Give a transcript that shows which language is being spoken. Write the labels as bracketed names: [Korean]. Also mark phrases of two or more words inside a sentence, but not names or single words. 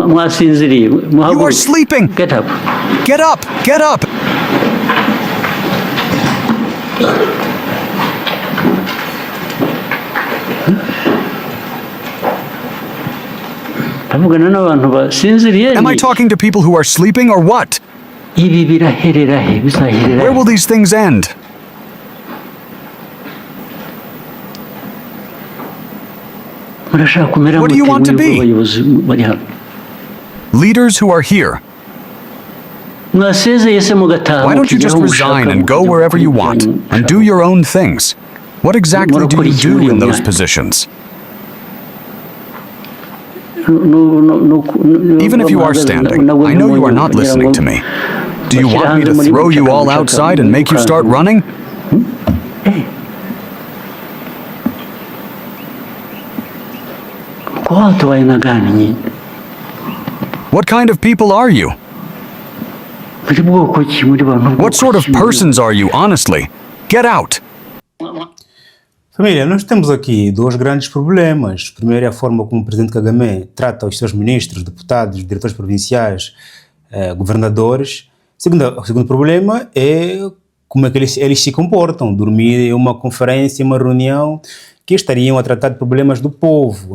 [Portuguese] Não há cinzeria. [English] You are sleeping! Get up. Get up! Get up! [Kinyarwanda] Tavugana n'abantu basinziriye. [English] Am I talking to people who are sleeping or what? [Kinyarwanda] Ibi biraherera he, bizaherera [English] Where [Kinyarwanda] he. [English] will these things end? [Kinyarwanda] Murashaka kumera [English] What do you mute want to [Kinyarwanda] mwebwe [English] be? [Kinyarwanda] abayobozi bari hano. [English] Leaders who are here. [Kinyarwanda] Mwasezeye se mugataha [English] Why don't you [Kinyarwanda] mukigera [English] just [Kinyarwanda] aho mushaka [English] resign and go [Kinyarwanda] mukajya [English] wherever you [Kinyarwanda] gukora [English] want [Kinyarwanda] ibyanyu [English] and [Kinyarwanda] mushaka. [English] do your own things? What exactly do you do in those positions? Even if you are standing, I know you are not listening to me. Do you want me to throw you all outside and make you start running? [Swahili] Kwa watu wa aina gani nyinyi? [English] What kind of people are you? [Kinyarwanda] Muri bwoko ki, muri bantu bwoko [English] What sort of [Kinyarwanda] ki, muri- [English] persons are you, honestly? Get out! [Portuguese] Família, nós temos aqui dois grandes problemas. Primeiro é a forma como o presidente Kagame trata os seus ministros, deputados, diretores provinciais, governadores. O segundo problema é como é que eles se comportam. Dormir em uma conferência, uma reunião, que estariam a tratar de problemas do povo.